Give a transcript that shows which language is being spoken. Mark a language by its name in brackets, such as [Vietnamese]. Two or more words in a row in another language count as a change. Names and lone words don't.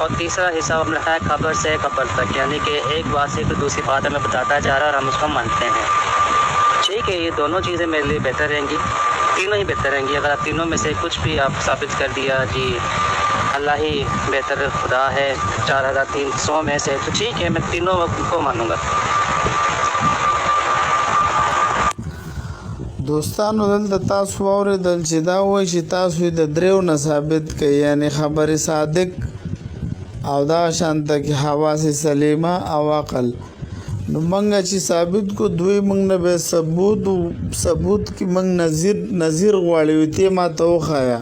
[Urdu] اور تیسرا حصہ ہم نے کہا ہے خبر سے خبر تک، یعنی کہ ایک بات سے کوئی دوسری بات ہمیں بتاتا جا رہا ہے اور ہم اس کو مانتے ہیں. ٹھیک ہے. یہ دونوں چیزیں میرے لیے بہتر رہیں گی، تینوں ہی بہتر رہیں گی. اگر آپ تینوں میں سے کچھ بھی آپ ثابت کر دیا جی اللہ ہی بہتر خدا ہے 4300 میں سے، تو ٹھیک ہے، میں تینوں کو مانوں گا. [Pashto] دوستانو، دلته تاسو واورېدل چې دا وایي چې تاسو یې د دریو نه ثابت کړئ، یعنی خبر صادق او دا شانته کې حواس سلیمه او عقل. نو منګه چې ثابت کو، دوی منګ نه به ثبوت کې منګ نظیر غواړي، ته ما ته وښایه.